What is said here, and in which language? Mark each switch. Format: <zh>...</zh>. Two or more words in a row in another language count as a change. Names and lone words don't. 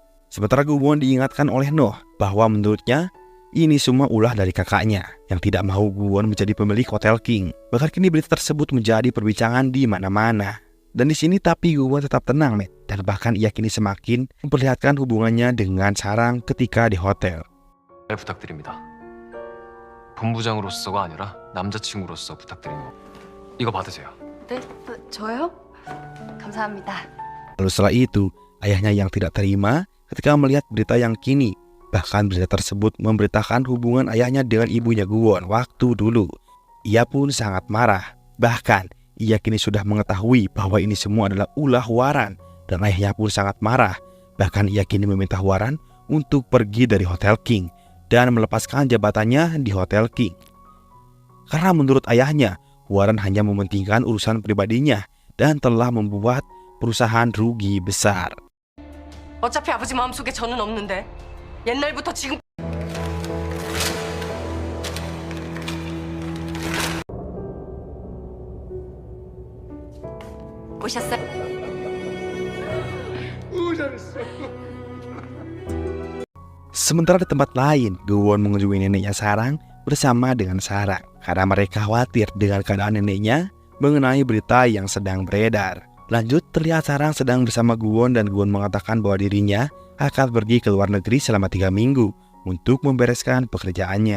<id>Sementara Guwon diingatkan oleh Noh bahwa menurutnya ini semua ulah dari kakaknya yang tidak mau Guwon menjadi pemilik Hotel King. Bahkan kini berita tersebut menjadi perbincangan di mana-mana. Dan di sini tapi Guwon tetap tenang, men, dan bahkan ia kini semakin memperlihatkan hubungannya dengan Sarang ketika di hotel.</id> <ko>잘 부탁드립니다. 본부장으로서가 아니라 남자친구로서 부탁드립니다. 이거 받으세요. 네? 저요? 감사합니다.</ko> <id>Lalu setelah itu, ayahnya yang tidak terima ketika melihat berita yang kini. Bahkan berita tersebut memberitakan hubungan ayahnya dengan ibunya Guwon waktu dulu. Ia pun sangat marah. Bahkan, ia kini sudah mengetahui bahwa ini semua adalah ulah Hwaran. Dan ayahnya pun sangat marah. Bahkan ia kini meminta Hwaran untuk pergi dari Hotel King dan melepaskan jabatannya di Hotel King. Karena menurut ayahnya, Hwaran hanya mementingkan urusan pribadinya dan telah membuat perusahaan rugi besar.</id> <ko>어차피 아버지 마음속에 저는 없는데 옛날부터 지금 오셨어요? 잘했어.</ko> <id>Sementara di tempat lain, Guwon mengunjungi neneknya Sarang bersama dengan Sarang karena mereka khawatir dengan keadaan neneknya mengenai berita yang sedang beredar. Lanjut, terlihat Sarang sedang bersama Guwon dan Guwon mengatakan bahwa dirinya akan pergi ke luar negeri selama 3 minggu untuk membereskan pekerjaannya.</id>